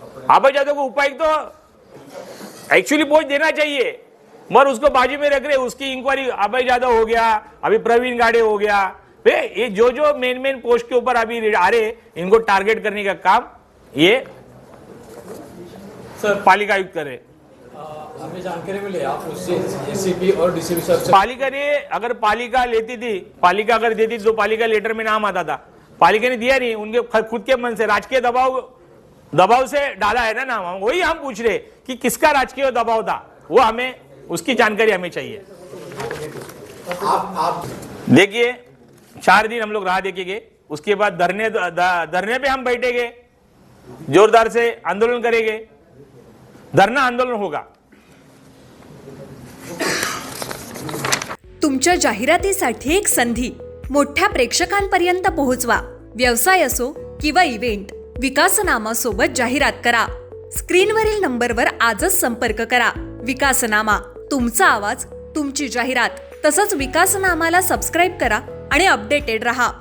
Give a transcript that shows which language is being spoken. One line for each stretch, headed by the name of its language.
Hindi: अभय जादव को उपायुक्त actually post देना चाहिए, मगर उसको बाजू में रख रहे। उसकी इंक्वायरी अभय जादव हो गया, अभी प्रवीण गाड़े हो गया, ये जो मेन पोस्ट के ऊपर अभी आ रहे, इनको टारगेट करने का काम ये पालिका आयुक्त करे। हमें जानकारी मिली आप उससे ACP और DCP से पालिका ने अगर पालिका लेती थी, पालिका अगर देती तो पालिका लेटर में नाम आता था। पालिका ने दिया नहीं, उनके खुद के मन से राजकीय दबाव से डाला है ना नाम। वही हम पूछ रहे कि किसका राजकीय दबाव था, वो हमें उसकी जानकारी हमें चाहिए। देखिए 4 दिन हम लोग राह देखेंगे, उसके बाद धरने पे हम बैठेंगे, जोरदार से आंदोलन करेंगे, धरना आंदोलन होगा।
Marathi: तुमच्या जाहिरातीसाठी एक संधी मोठ्या प्रेक्षकांपर्यंत पोहोचवा। व्यवसाय असो किंवा इव्हेंट, विकासनामासोबत जाहिरात करा। स्क्रीनवरील नंबरवर आजच संपर्क करा। विकासनामा, तुमचा आवाज, तुमची जाहिरात। तसंच विकासनामाला सबस्क्राईब करा आणि अपडेटेड रहा।